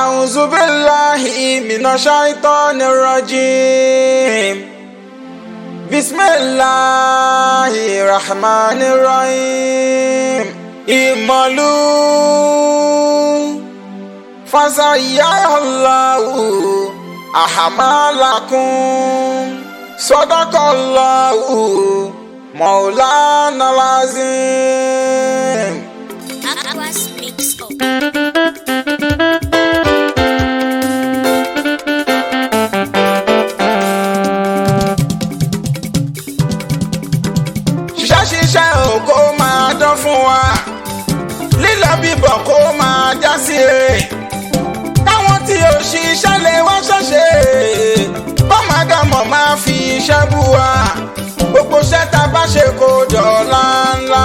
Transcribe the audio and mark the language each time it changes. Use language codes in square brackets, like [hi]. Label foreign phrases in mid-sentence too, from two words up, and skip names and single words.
[ar] أعوذ بالله من الشيطان الرجيم بسم الله الرحمن الرحيم اعملوا فسيرى الله أعمالكم صدق الله مولانا العظيم. [yo] Aquas Mix Up. ṣiṣẹ́ ò kó máa dán fún wa lílọ bíbọ̀ kó máa já sí ere káwọn tí ò ṣiṣẹ́ lè wá ṣẹ̀ṣẹ̀ bọ́mọdémọ̀ máa fi iṣẹ́ bú wa gbogbo iṣẹ́ tá a bá ṣe kó dọ̀la ńlá.